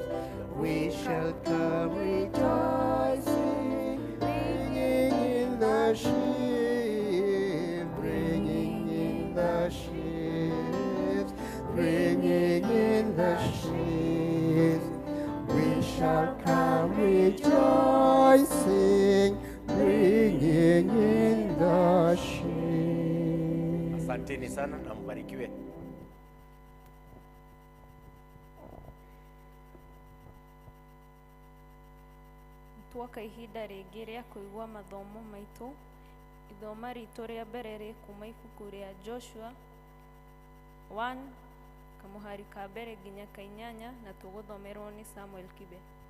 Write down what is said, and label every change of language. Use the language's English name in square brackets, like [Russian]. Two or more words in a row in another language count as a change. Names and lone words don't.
[English] We shall come rejoicing, bringing in the sheep, bringing in the sheep, bringing in the sheep. We shall come rejoicing, bringing in the sheep. [Swahili] Asanteni sana na mbarikiwe. [Kikuyu] Tuoka ihinda rĩngĩ rĩa kũigua mathomo maitũ. Ithoma ritũ rĩa mbere rĩ kuma ibuku rĩa Joshua 1 kamuhari ka mbere nginya ka 8 na tũgũthomerwo nĩ Samuel Kibe.